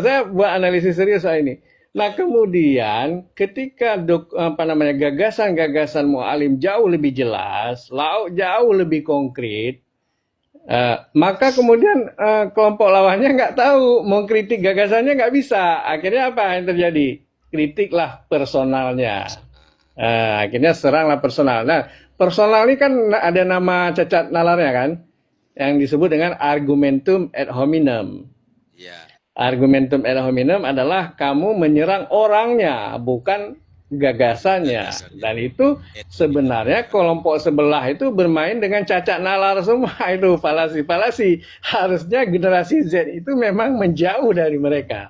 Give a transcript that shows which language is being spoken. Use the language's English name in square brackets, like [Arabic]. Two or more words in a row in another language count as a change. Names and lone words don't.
[Indonesian] Saya buat analisis serius soal ini. Nah, kemudian ketika apa namanya gagasan-gagasan Mualim jauh lebih jelas, jauh lebih konkret, maka kemudian kelompok lawannya nggak tahu mau kritik gagasannya nggak bisa. Akhirnya apa yang terjadi? Kritiklah personalnya. Personal. Akhirnya seranglah personal. Nah, personal ini kan ada nama cacat nalarnya kan, yang disebut dengan [Latin] argumentum ad hominem. [Indonesian] Iya, [Latin] Argumentum ad hominem [Indonesian] adalah kamu menyerang orangnya, bukan gagasannya. gagasannya. Dan itu [Latin] Ad hominem. [Indonesian] sebenarnya kelompok sebelah itu bermain dengan cacat nalar semua itu falasi-falasi. Harusnya generasi Z itu memang menjauh dari mereka.